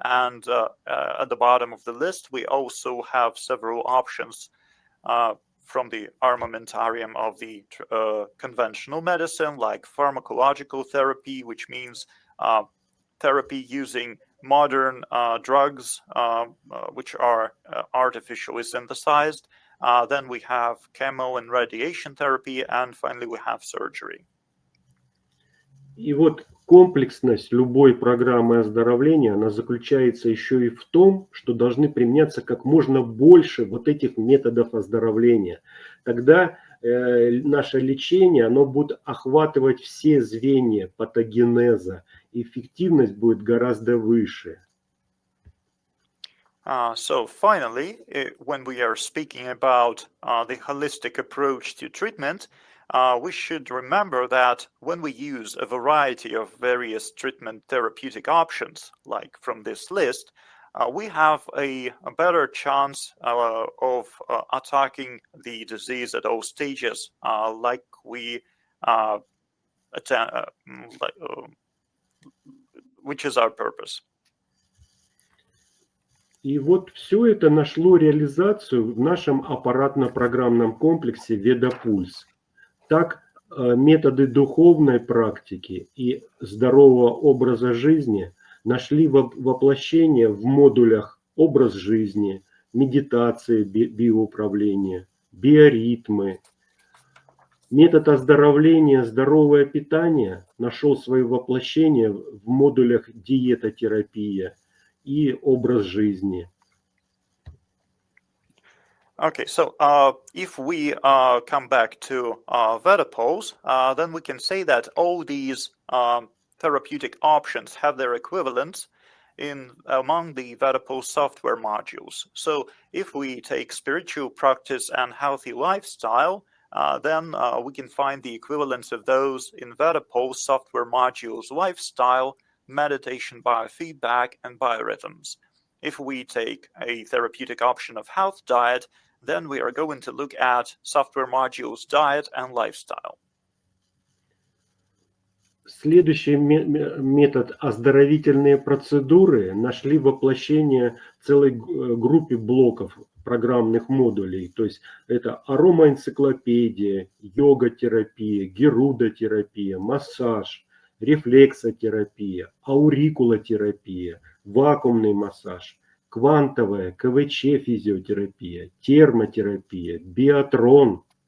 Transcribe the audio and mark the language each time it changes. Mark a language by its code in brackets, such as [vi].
[en] And at the bottom of the list, we also have several options from the armamentarium of the conventional medicine, like pharmacological therapy, which means therapy using modern drugs, which are artificially synthesized. Then we have chemo and radiation therapy, and finally we have surgery. [ru] И вот комплексность любой программы оздоровления, она заключается еще и в том, что должны применяться как можно больше вот этих методов оздоровления. Тогда наше лечение, оно будет охватывать все звенья патогенеза, эффективность будет гораздо выше. [en] So finally, when we are speaking about the holistic approach to treatment, we should remember that when we use a variety of various treatment therapeutic options, like from this list, we have a better chance of attacking the disease at all stages, which is our purpose. [ru] И вот все это нашло реализацию в нашем аппаратно-программном комплексе VedaPulse. Так, методы духовной практики и здорового образа жизни нашли воплощение в модулях образ жизни, медитации, биоуправления, биоритмы. Метод оздоровления, здоровое питание нашел свое воплощение в модулях диетотерапия и образ жизни. [en] Okay, so if we come back to VedaPulse, then we can say that all these therapeutic options have their equivalents among the VedaPulse software modules. So if we take spiritual practice and healthy lifestyle, then we can find the equivalents of those in VedaPulse software modules lifestyle, meditation, biofeedback, and biorhythms. If we take a therapeutic option of health diet, then we are going to look at software modules diet and lifestyle. [ru] Следующий метод – оздоровительные процедуры нашли воплощение целой группе блоков программных модулей. То есть это аромаэнциклопедия, йога-терапия, герудотерапия, массаж, рефлексотерапия, аурикулотерапия, вакуумный массаж, квантовая, КВЧ-физиотерапия, термотерапия, биатрон.